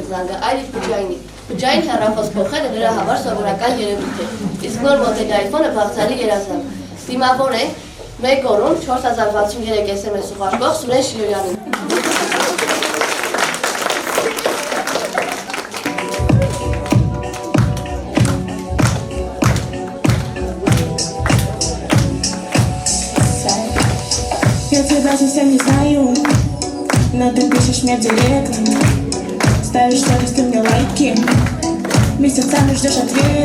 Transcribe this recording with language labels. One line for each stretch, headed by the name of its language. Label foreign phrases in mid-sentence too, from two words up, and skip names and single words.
Armenian: զանգը, այլ իր բջջայինի։ Բջջային հեռախոս փոխելը նրա համար սովորական երևույթ է, իսկ նոր մոդելի iPhone-ը բաղձալի երազանք։ Դիմավոր ենք 1 օրում 4063 SMS ուղարկող Սուրեն Շիրոյանին։
Russian: Я тебя совсем не знаю, но ты пишешь мне в директ, ставишь сторис ты мне лайки, месяцами ждешь ответ.